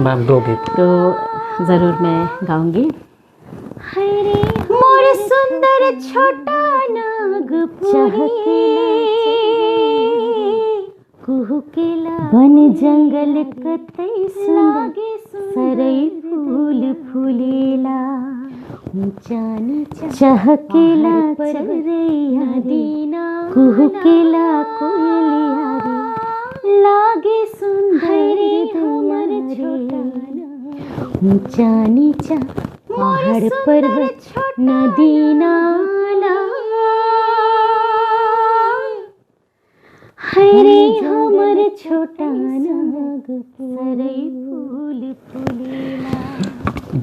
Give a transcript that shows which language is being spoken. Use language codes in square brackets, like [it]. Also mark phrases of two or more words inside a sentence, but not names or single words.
[hi] मैम, दो गीत तो ज़रूर मैं गाऊंगी। [sck] मोर सुंदर छोटा नागपुरी, बन जंगल कतई सुंदर सरई फूल फूलेला। चहकेला चरैया दीना, कुहकेला कोयलिया रे, लागे सुंदर हमर छोटा ऊंचा नीचा पहाड़ पर्वत नदी नाला। हरे हमर छोटा नागपुरी फूल फूलेला।